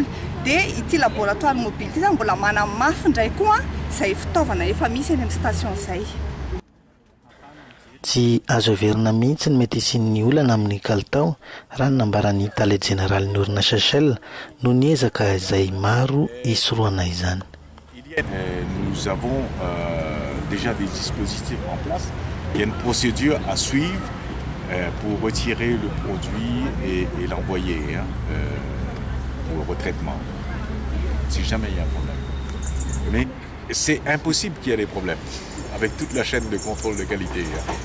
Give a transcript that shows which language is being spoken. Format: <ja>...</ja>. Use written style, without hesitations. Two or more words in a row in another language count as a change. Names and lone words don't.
<mg>Dia ity</mg> <fr>laboratoire mobile</fr> <mg>ity zany mbola manamafy indray koa izay fitaovana efa misy eny amin'ny station izay. Tsy azo averina mihitsy ny mety hisian'ny olana amin'ny kalitao raha ny nambaran'ny tale général ny orinasa Shell no niezaka izay maro hisoroana izany.</mg> <fr>Nous avons déjà des dispositifs en place. Il y a une procédure à suivre pour retirer le produit et l'envoyer pour retraitement. Si jamais il y a un problème. Mais c'est impossible qu'il y ait des problèmes avec toute la chaîne de contrôle de qualité.</fr>